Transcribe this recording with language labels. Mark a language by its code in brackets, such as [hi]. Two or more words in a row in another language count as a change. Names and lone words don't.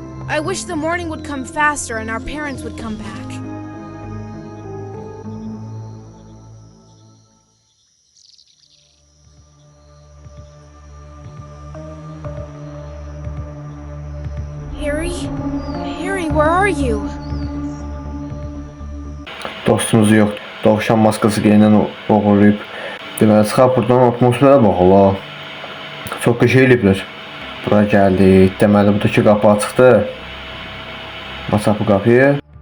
[en] I wish the morning would come faster and our parents would come back. Harry? Harry, where are you? [az] Dostumuz yox. Dovşan maskası geyinən oğurlayıb. Deməli çıxaq buradan atmosferə bax ola. Çox qəşəng eliblər. Bura gəldik. Deməli buradakı qapı açıqdır. Açaq bu qapıyı.